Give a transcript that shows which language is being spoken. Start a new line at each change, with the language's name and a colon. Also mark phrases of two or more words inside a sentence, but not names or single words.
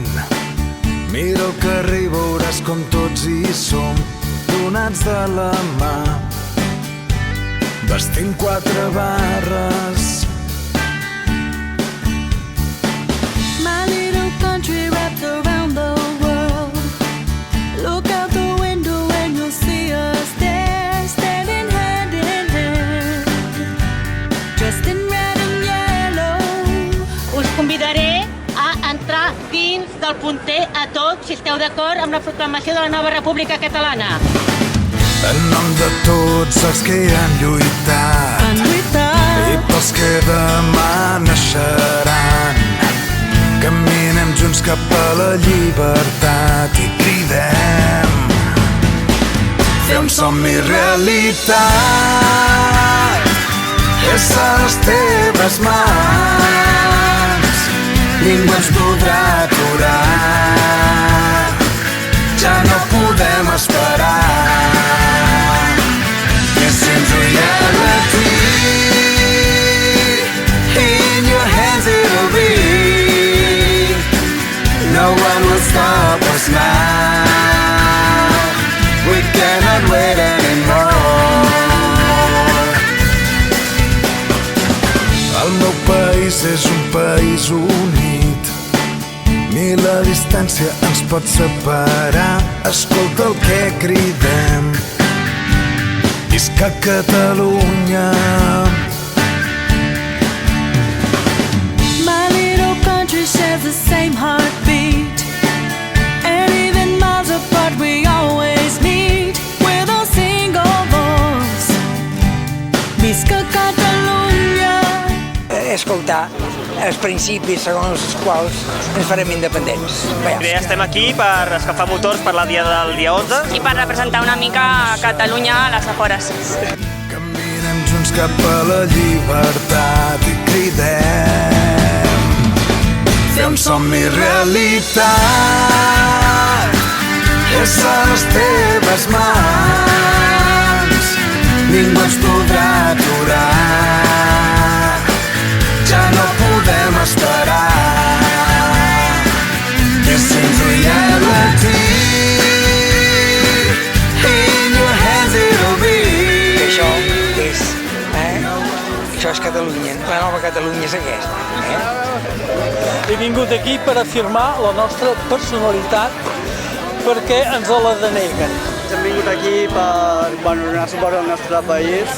Catalan: Mira el carrer i veuràs com tots hi som, donats de la mà, vestint 4 barres.
English: My little country wrapped around the world. Look out the window and you'll see us there, standing hand in hand, dressed in red and yellow.
Catalan: Us convidaré a entrar dins del punter a tots, si esteu d'acord amb la proclamació de la nova República Catalana. En nom de tots els que hi han lluitat i pels que demà naixeran, caminem junts cap a la llibertat i cridem: fer un somni realitat és a les teves mans, ningú ens podrà aturar, ja no podem esperar.
English: This is reality, in your hands it'll be, no one will stop us now, we cannot wait anymore.
Catalan: El meu país és un país unit, ni la distància ens pot separar. Escolta el que cridem: visca Catalunya!
English: My little country shares the same heartbeat, and even miles apart we always meet with a single voice.
Catalan: Visca Catalunya! Escoltar els principis segons els quals ens farem independents. Bé, estem aquí per escalfar motors per la dia del dia 11. I per representar una mica Catalunya a les afores. Caminem junts cap a la llibertat i cridem: fer un somni realitat és a les teves mans, ningú ens podrà aturar, ja no podem esperar.
English: This is reality, in your hands it'll be.
Catalan: Això és Catalunya, la nova Catalunya és aquesta. He vingut aquí per afirmar la nostra personalitat perquè ens la deneguen. Hem vingut aquí per donar suport al nostre país.